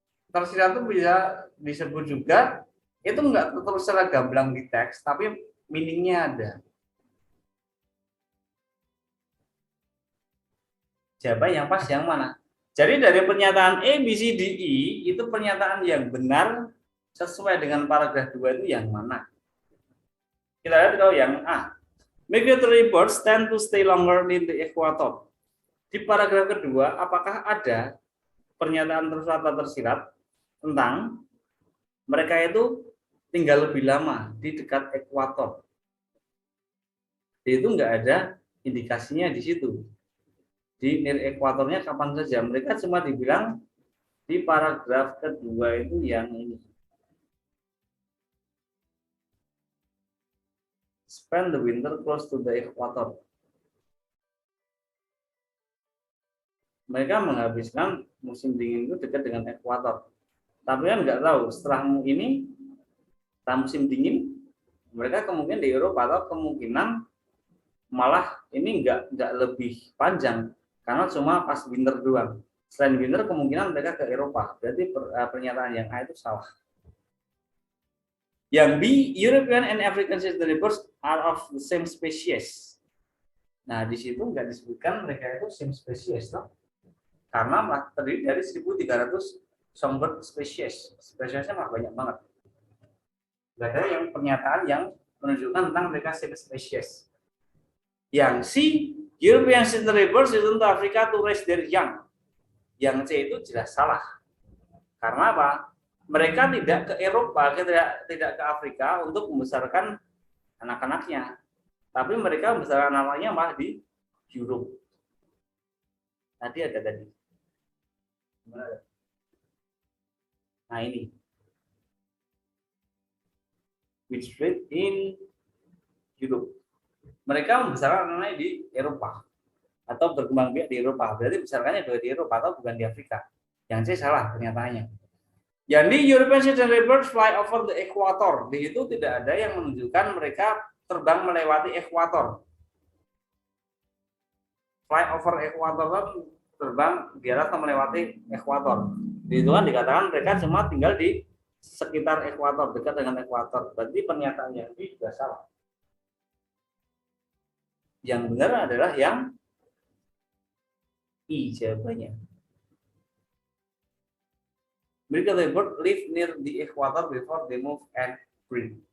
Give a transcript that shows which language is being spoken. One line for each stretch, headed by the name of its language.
Indonesian: Tersirat itu bisa disebut juga, itu enggak terus secara gamblang di teks, tapi meaningnya ada. Jawaban yang pas yang mana? Jadi dari pernyataan A, B, C, D, E, itu pernyataan yang benar sesuai dengan paragraf 2 itu yang mana? Kita lihat kalau yang A.
English: Migratory birds tend to stay longer in the equator.
Indonesian: Di paragraf kedua, apakah ada pernyataan tersurat atau tersirat tentang mereka itu tinggal lebih lama di dekat ekuator? Itu enggak ada indikasinya di situ. Di near ekuatornya kapan saja. Mereka cuma dibilang di paragraf kedua itu yang ini.
English: Spend the winter close to the equator.
Indonesian: Mereka menghabiskan musim dingin itu dekat dengan ekuator. Tapi kan nggak tahu setelah ini, setelah musim dingin, mereka kemungkinan di Eropa atau kemungkinan malah ini nggak lebih panjang karena cuma pas winter doang. Selain winter kemungkinan mereka ke Eropa. Berarti pernyataan yang A itu salah. Yang B,
English: European and African seasonal birds are of the same species.
Indonesian: Nah di situ nggak disebutkan mereka itu
English: same species,
Indonesian: toh? Karena terdiri dari 1.300 songbird spesies. Spesiesnya malah banyak banget. Gak ada yang pernyataan yang menunjukkan tentang mereka
English: same species.
Indonesian: Yang C,
English: European seasonal birds return to Africa to raise their young.
Indonesian: Yang C itu jelas salah. Karena apa? Mereka tidak ke Eropa, tidak ke Afrika untuk membesarkan anak-anaknya. Tapi mereka membesarkan anak-anaknya malah di Europe. Tadi ada tadi. Nah ini.
English: Which breed in Europe.
Indonesian: Mereka membesarkan anaknya di Eropa atau berkembang biak di Eropa. Berarti besarkannya di Eropa atau bukan di Afrika. Yang C salah pernyataannya. Jadi
English: European sedentary birds fly over the equator.
Indonesian: Di situ tidak ada yang menunjukkan mereka terbang melewati ekuator.
English: Fly over equator
Indonesian: kan terbang di atas atau melewati ekuator. Di situ kan dikatakan mereka cuma tinggal di sekitar ekuator, dekat dengan ekuator. Berarti pernyataannya ini juga salah. Yang benar adalah yang I jawabannya.
English: Migratory bird live near the equator before they move and breed.